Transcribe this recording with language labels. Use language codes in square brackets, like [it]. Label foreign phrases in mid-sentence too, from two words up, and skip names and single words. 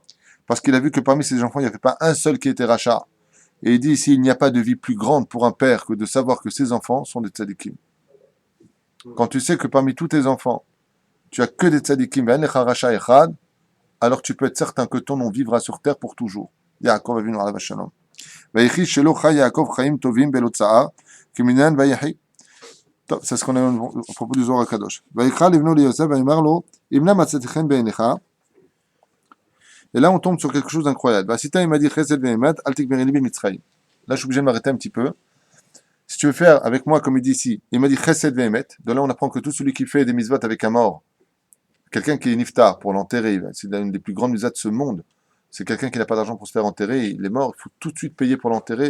[fr] Parce qu'il a vu que parmi ses enfants, il n'y avait pas un seul qui était rachat. Et il dit ici, il n'y a pas de vie plus grande pour un père que de savoir que ses enfants sont des tzadikim. Quand tu sais que parmi tous tes enfants, tu as que des tzadikim, alors tu peux être certain que ton nom vivra sur terre pour toujours. [he] יעקב אבינו עליו שלום. ויחי שלא חי יעקב חיים טובים בלא צער, כמניין ויחי. טוב, [fr] c'est ce qu'on a à propos du Zohar הקדוש. [he] ויקרא לבנו ליוסף ויאמר לו, אם נא מצאתי חן בעיניך. [fr] Et là, on tombe sur quelque chose d'incroyable. Vasita, il m'a dit, [he] חסד ואמת, אל תקברי לי במצרים. [fr] Là, je suis obligé de m'arrêter un petit peu. Si tu veux faire avec moi, comme il dit ici, il m'a dit [he] חסד ואמת. [fr] De là, on apprend que tout celui qui fait des mitzvot avec un mort, quelqu'un qui est niftar pour l'enterrer, c'est une des plus grandes mitzvot de ce monde. C'est quelqu'un qui n'a pas d'argent pour se faire enterrer, il est mort, il faut tout de suite payer pour l'enterrer.